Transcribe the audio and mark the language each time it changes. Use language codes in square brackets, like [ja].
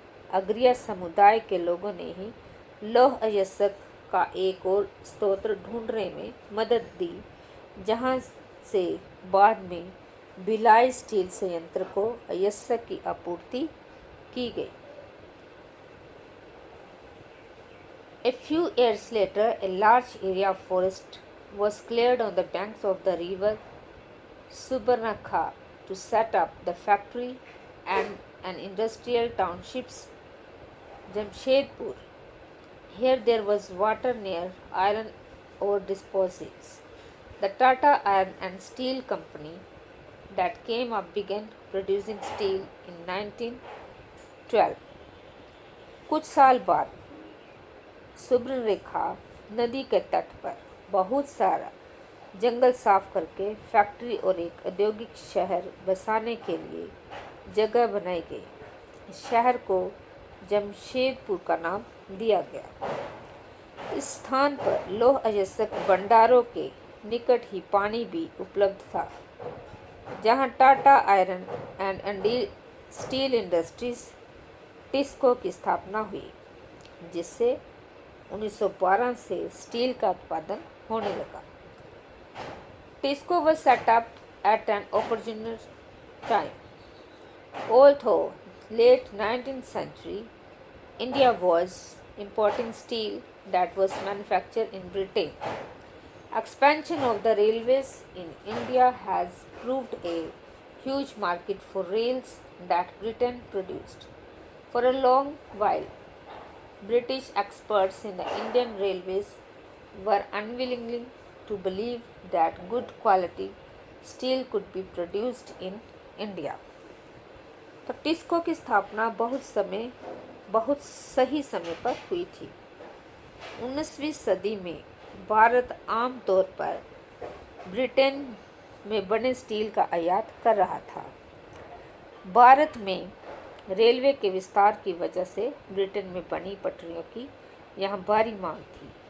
[hi] अग्रिया समुदाय के लोगों ने ही लौह अयस्क का एक और स्रोत ढूंढने में मदद दी, जहां से बाद में भिलाई स्टील संयंत्र को अयस्क की आपूर्ति की गई। [en] A few years later, a large area of forest was cleared on the banks of the river Subarnakha to set up the factory and an industrial townships Jamshedpur. Here there was water near iron ore deposits. The Tata Iron and Steel Company that came up began producing steel in 1912. [hi] कुछ साल बाद सुब्रनरेखा नदी के तट पर बहुत सारा जंगल साफ करके फैक्ट्री और एक औद्योगिक शहर बसाने के लिए जगह बनाई गई। इस शहर को जमशेदपुर का नाम दिया गया। इस स्थान पर लौह अयस्क भंडारों के निकट ही पानी भी उपलब्ध था, जहां Tata iron and steel industries TISCO की स्थापना हुई, जिससे 1912 से स्टील का उत्पादन होने लगा। [en] TISCO was set up at an opportune time. Although late 19th century, India was importing steel that was manufactured in Britain. Expansion of the railways in India has proved a huge market for rails that Britain produced. For a long while, British experts in the Indian railways were unwilling to believe that good quality steel could be produced in India. [hi] तो टिस्को की स्थापना बहुत सही समय पर हुई थी। 19वीं सदी में भारत आम तौर पर ब्रिटेन में बने स्टील का आयात कर रहा था। भारत में रेलवे के विस्तार की वजह से ब्रिटेन में बनी पटरियों की यहाँ भारी मांग थी।